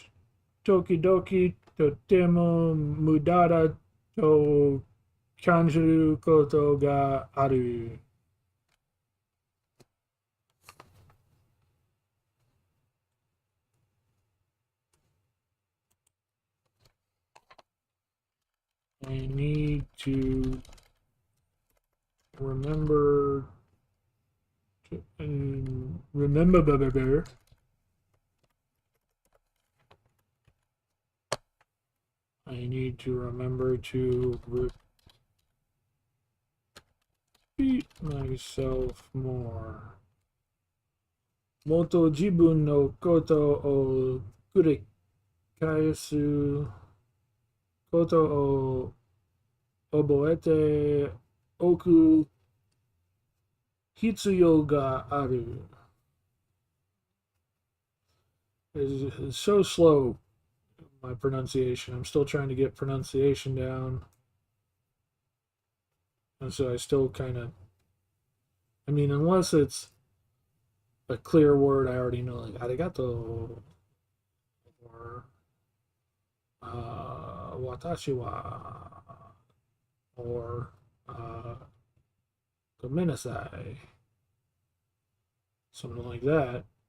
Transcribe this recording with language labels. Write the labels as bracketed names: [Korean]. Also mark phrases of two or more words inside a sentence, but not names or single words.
[Japanese] 時々 とても 無駄だ と 感じる こと が ある. [English] I need to remember to remember. I need to remember to repeat myself more. [Japanese] もっと 自分 の こと を 繰り返す こと を 覚えて おく 必要 が ある. [English] It's so slow, my pronunciation. I'm still trying to get pronunciation down. And so I still kind of, unless it's a clear word I already know, like arigato or [Japanese] 私は [English] or gomenasai, something like that.